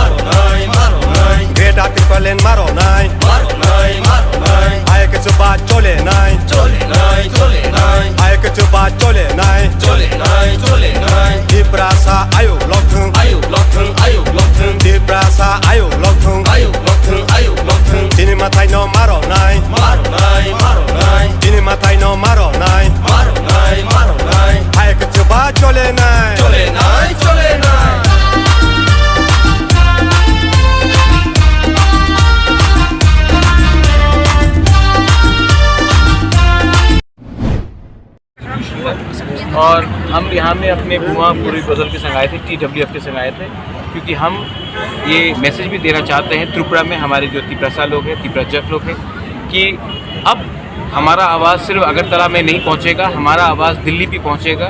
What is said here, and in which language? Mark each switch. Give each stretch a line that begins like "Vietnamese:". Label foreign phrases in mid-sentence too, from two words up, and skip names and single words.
Kok Borok: Greta Triplen maro nai Ayo ke coba chole nai Ayo ke coba chole nai Di prasa ayo lotheng Di prasa ayo lotheng Dini matai no maro nai Dini matai no maro nai Ayo ke coba chole nai
Hindi: और हम यहाँ में अपने बुमा पूरी गज़ल के संग आए थे, TWF के संग आए थे, क्योंकि हम ये मैसेज भी देना चाहते हैं त्रिपुरा में हमारे जो तिप्रसा लोग हैं, तिप्रजक लोग हैं, कि अब हमारा आवाज़ सिर्फ अगरतला में नहीं पहुँचेगा, हमारा आवाज़ दिल्ली भी पहुँचेगा।